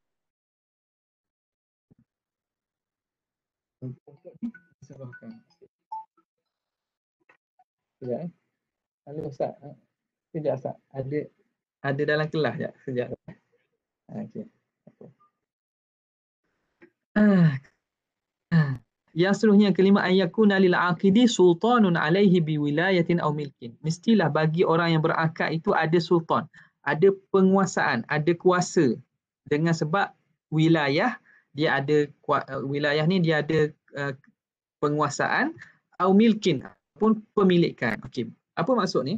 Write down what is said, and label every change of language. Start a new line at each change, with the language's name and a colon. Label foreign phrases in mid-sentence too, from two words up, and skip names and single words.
Malay: Serahkan. Sekejap Halo Ustaz. Sekejap Ustaz. Ada dalam kelas sekejap. Sekejap. Okey. Yang seterusnya, kelima,
Arabic: ayyakuna lil aqidi sultanun alaihi biwilayatin aw milkin.
Malay: Mestilah bagi orang yang berakad itu ada sultan, ada penguasaan, ada kuasa. Dengan sebab wilayah, dia ada wilayah ni dia ada penguasaan, atau milkin pun pemilikan. Okey. Apa maksudnya?